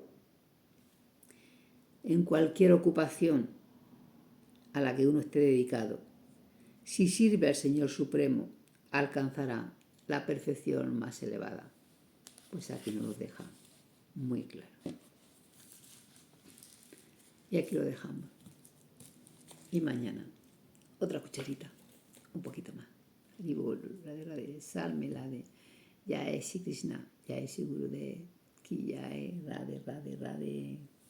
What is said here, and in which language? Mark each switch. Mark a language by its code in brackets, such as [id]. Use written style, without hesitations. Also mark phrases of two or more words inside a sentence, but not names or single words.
[es] En cualquier ocupación a la que uno esté dedicado, si sirve al Señor Supremo, alcanzará la perfección más elevada. Pues aquí nos lo deja muy claro. Y aquí lo dejamos. Y mañana, otra cucharita, un poquito más. La de Salme, la de [hi] Jai Sri Krishna, Jai Sri Gurudev, Ki Jai, Radhe, Radhe, Radhe.